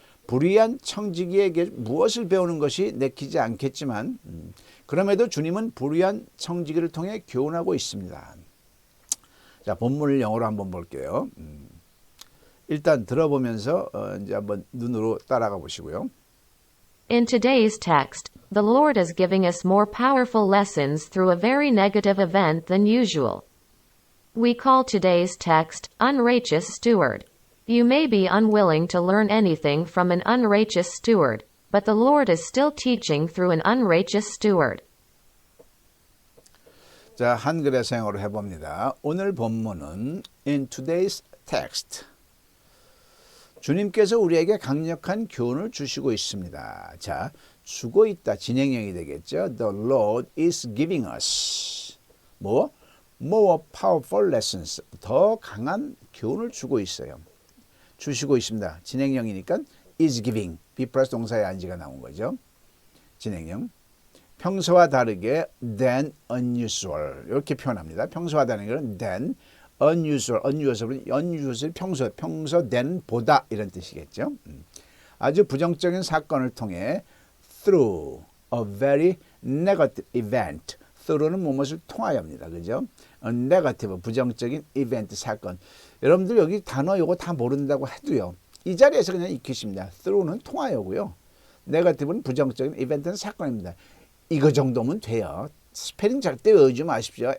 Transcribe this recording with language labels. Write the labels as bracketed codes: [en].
[ko] 불의한 청지기에게 무엇을 배우는 것이 내키지 않겠지만 그럼에도 주님은 불의한 청지기를 통해 교훈하고 있습니다. 자, 본문을 영어로 한번 볼게요. 일단 들어보면서 이제 한번 눈으로 따라가 보시고요. [en] In today's text, the Lord is giving us more powerful lessons through a very negative event than usual. We call today's text, Unrighteous Steward. You may be unwilling to learn anything from an unrighteous steward, but the Lord is still teaching through an unrighteous steward. [ko] 자, 한글에서 영어로 해봅니다. 오늘 본문은 [en] In today's text. [ko] 주님께서 우리에게 강력한 교훈을 주시고 있습니다. 자, 주고 있다. 진행형이 되겠죠. [en] The Lord is giving us more powerful lessons. [ko] 더 강한 교훈을 주고 있어요. 주시고 있습니다. 진행형이니까 is giving. be 플러스 동사의 ING가 나온 거죠. 진행형. 평소와 다르게 [en] than unusual. [ko] 이렇게 표현합니다. 평소와 다른 것은 than unusual. unusual 평소 than 보다 이런 뜻이겠죠. 아주 부정적인 사건을 통해 [en] through a very negative event. [ko] through는 무엇을 통하여입니다. 그죠? negative 부정적인 event 사건. 여러분들 여기 단어 이거 다 모른다고 해도요. 이 자리에서 그냥 익히십니다. through는 통하여고요. negative는 부정적인 이벤트는 사건입니다. 이거 정도면 돼요. 스페링 절대 외우지 마십시오.